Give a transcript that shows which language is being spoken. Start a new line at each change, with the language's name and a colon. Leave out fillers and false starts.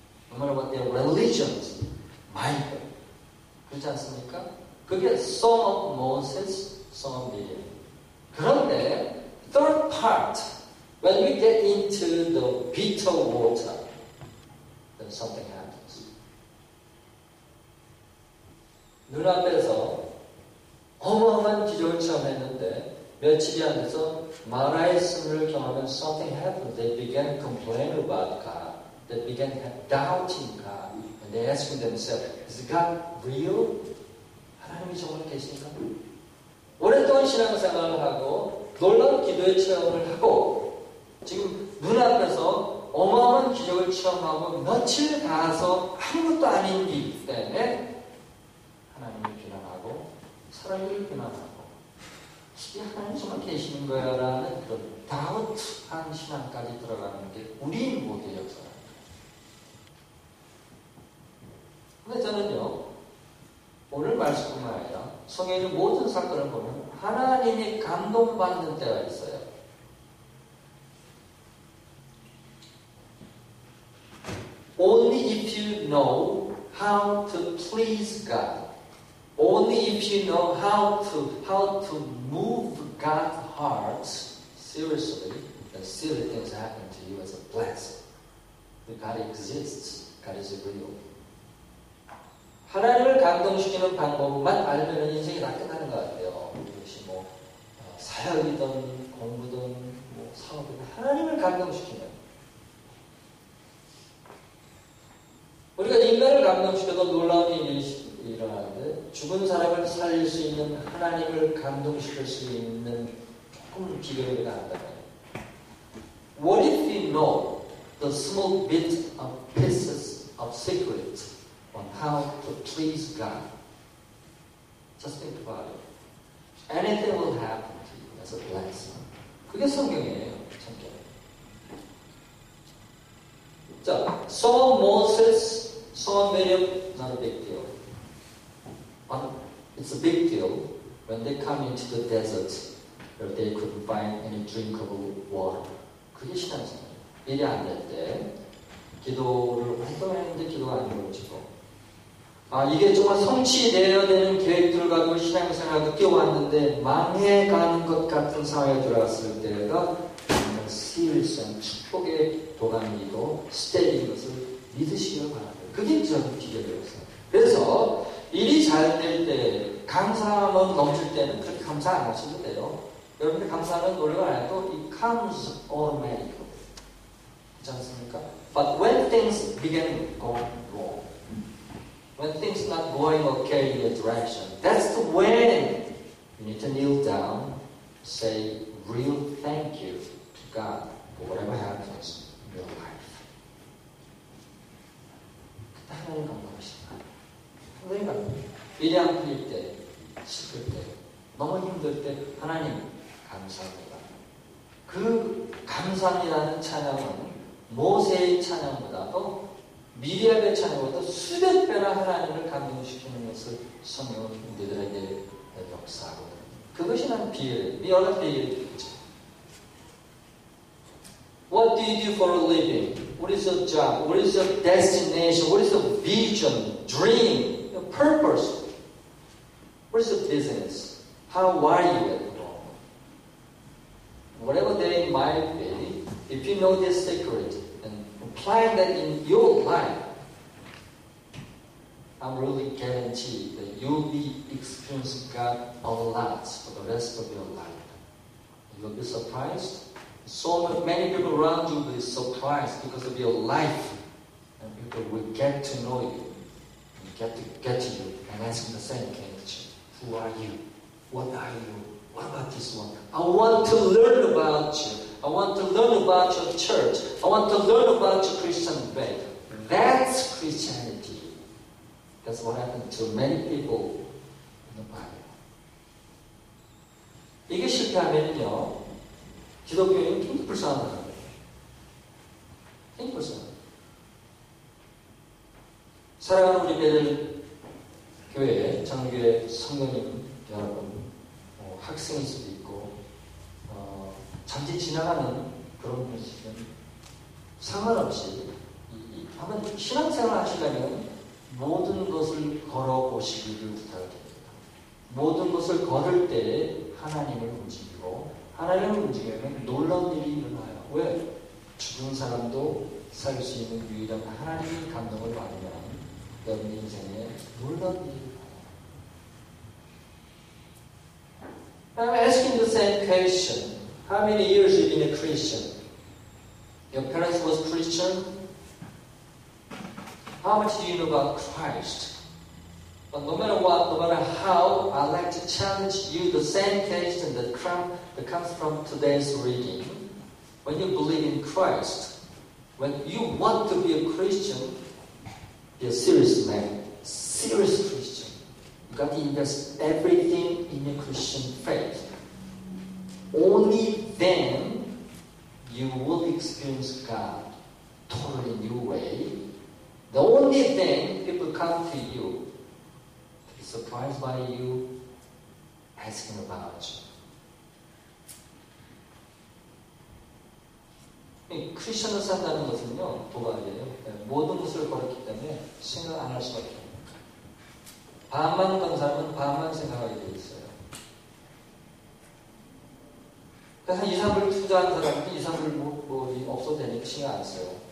English: No matter what their religions might be.
Korean: 그렇지 않습니까? 그게 Song of Moses, Song of Miriam. 그런데
English: third part, when we get into the bitter water, then something happens.
Korean: 눈앞에서 어마어마한 기적을 체험했는데 며칠이 안 돼서 마라의 쓴물을 경험하면
English: something happened. They began complaining about God. They began doubting God. And they asking themselves, is God real?
Korean: 하나님이 정말 계신가? 오랫동안 신앙생활을 하고 놀라운 기도의 체험을 하고 지금 눈앞에서 어마어마한 기적을 체험하고 며칠 가서 아무것도 아닌 일 때문에 하나님을 비난하고 사람을 비난하고 이게 하나님 정말 계시는 거야 라는 그런 다우트한 신앙까지 들어가는 게 우리 모두의 역사입니다. 근데 저는요 오늘 말씀뿐만 아니라 성경의 모든 사건을 보면 하나님이 감동받는 때가 있어요.
English: Only if you know how to please God. Only if you know how to move God's heart seriously, then silly things happen to you as a blessing. God exists. God is real.
Korean: 하나님을 감동시키는 방법만 알면 인생이 다 끝나는 것 같아요. 이것이 사역이든 공부든 뭐 사업이든 하나님을 감동시키는, 우리가 인간을 감동시켜도 놀라운 일이 일어나는데 죽은 사람을 살릴 수 있는, 하나님을 감동시킬 수 있는 조금 비결이 우리가 안다면,
English: what if we know the small bit of pieces of secret on how to please God? Just think about it. Anything will happen to you as a blessing.
Korean: 그게 성경이에요. 성경. 자,
English: saw Moses, saw Miriam, not a big deal. But it's a big deal when they come into the desert where they couldn't find any drinkable water.
Korean: 그게 신앙생활이에요. 일이 안 될 때 기도를 활동했는데 기도가 안 이루어지고, 이게 정말 성취되어야 되는 계획들을 가지고 신앙생활을 뛰어왔는데 망해가는 것 같은 상황에 들어갔을 때가 정말 시리스한 축복의 도가니이고 스텝인 것을 믿으시길 바랍니다. 그게 저는 비결이었어요. 그래서 일이 잘 될 때, 감사함은 넘칠 때는 그렇게 감사 안 하셔도 돼요. 여러분들 감사하는 노력을 안 해도
English: it comes automatically.
Korean: 그렇지 않습니까?
English: But when things begin going wrong, when things not going okay in your direction, that's when you need to kneel down, say real thank you to God for whatever happens in your life.
Korean: 그때 하나님 감사하십니다. 하나님 감사합니다. 일이 안 풀릴 때, 슬플 때, 너무 힘들 때 하나님 감사합니다. 그 감사합니다는 찬양은 모세의 찬양보다도 미리암의 찬양보다 수백 배나 하나님을 감동시키는 것을 성경은 우리들에게 역사하거든요. 그것이 난 비밀이에요. 여러 가지 비밀이 있죠.
English: What do you do for a living? What is your job? What is your destination? What is your vision, dream, your purpose? What is your business? How are you at the moment? Whatever they might be, if you know this secret and apply that in your life, I'm really guaranteed that you'll be experiencing God a lot for the rest of your life. You'll be surprised. So many people around you will be surprised because of your life, and people will get to know you, and get to you, and ask the same question: who are you? What are you? What about this one? I want to learn about you. I want to learn about your church. I want to learn about your Christian faith. That's Christianity. That's what happened to many people in the Bible.
Korean: 이게 실패하면요, 기독교인은 굉장히 불쌍하다는 거예요. 굉장히 불쌍해요. 사랑하는 우리 배들 교회, 장로교회 성도님 여러분, 학생일 수도 있고, 잠시 지나가는 그런 분이시면 상관없이 한번 신앙생활 하시려면 모든 것을 걸어보시기를 부탁드립니다. 모든 것을 걸을 때 하나님을 움직이고, 하나님을 움직이면 놀라운 일이 일어나요. 왜? 죽은 사람도 살 수 있는 유일한 하나님의 감동을 받으면 여러분 인생에 놀라운 일이 일어나요.
English: I'm asking the same question. How many years you've been a Christian? Your parents was Christian? How much do you know about Christ? But no matter what, no matter how, I'd like to challenge you the same question that comes from today's reading. When you believe in Christ, when you want to be a Christian, be a serious man, serious Christian. You got to invest everything in your Christian faith. Only then you will experience God totally new way. The only thing people come to you, to be surprised by you, asking about you.
Korean: 크리스천을 산다는 것은요, 도박이에요. 모든 것을 걸었기 때문에 생각 안 할 수밖에 없어요. 반만 건 사람은 반만 생각하게 되어 있어요. 그래서 2, 3불 투자한 사람은 2, 3불 없어도 되니까 신경 안 써요.